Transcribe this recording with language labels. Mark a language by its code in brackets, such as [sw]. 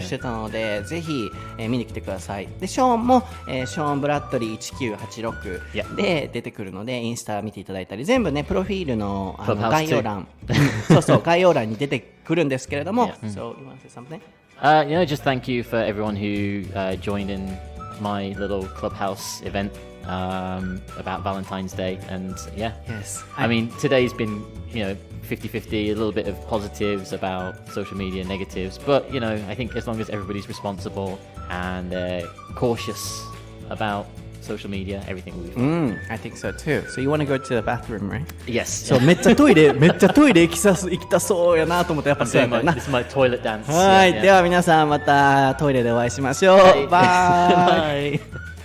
[ja] してたので、ぜひ、見に来てください。でショーンも、ショーンブラッドリー1986で出てくるので、インスタ見ていただいたり、全部ねプロフィールの、概要欄概要欄に出てくるんですけれども、 [en] So you want to say something? Just thank you for everyone who joined in my little clubhouse event about Valentine's Day, and Yes. I mean today's been 50-50, a little bit of positives about social media, negatives, but I think as long as everybody's responsible and cautious about social media, everything will be fine. I think so too. So you want to go to the bathroom, right? Yes. [ja] そうめっちゃトイレ行きたそうやなと思って、やっぱそうやったな。 [en] This is my toilet dance. [ja] はい、では皆さんまたトイレでお会いしましょう。バイ。